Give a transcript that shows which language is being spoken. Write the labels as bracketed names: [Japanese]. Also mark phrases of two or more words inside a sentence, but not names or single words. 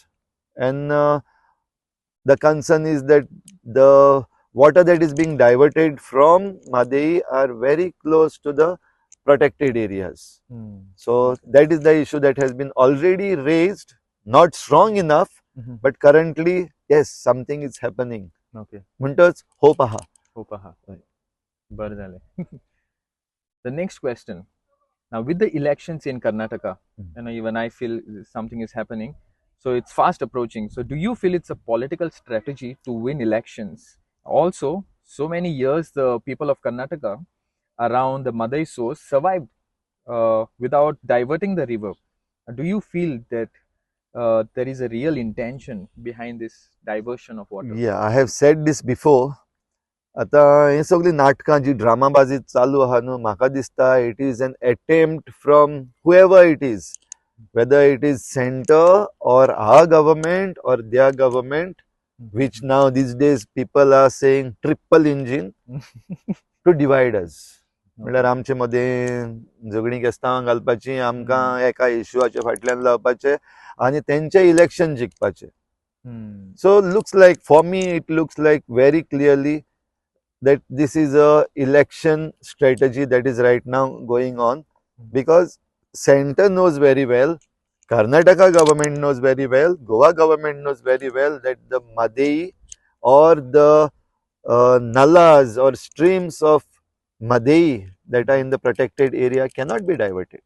[English] And the concern is that the water that is being diverted from Madai are very close to the protected areas. So that is the issue that has been already raised, not strong enough, but currently, yes, something is happening. Okay. [Konkani] म्हणटच hope आहा. Hope आहा. बरं झाले. [English] The next question. Now, with the elections in Karnataka, even I feel something is happening. So it's fast approaching. So do you feel it's a political strategy to win elections? Also, so many years the people of Karnataka around the Madai source survived without diverting the river. Do you feel that there is a real intention behind this diversion of water? Yeah, I have said this before. [Konkani] आता हे सगळी नाटकां जी ड्रामाबाजी चालू आहा न्हू, म्हाका दिसता [English] it is an attempt from whoever it is, whether it is center or our government or their government, which now these days people are saying triple engine, to divide us. [Konkani] म्हळ्यार आमचे मदें झगडीं केस्तांव घालपाची, आमकां एका इश्यूआच्या फाटल्यान लावपाचे आनी तेंचे इलेक्शन जिखपाचे. [English] So looks like, for me it looks like very clearly that this is a election strategy that is right now going on, because center knows very well, Karnataka government knows very well, Goa government knows very well that the Madai or the nalas or streams of Madei that are in the protected area cannot be diverted.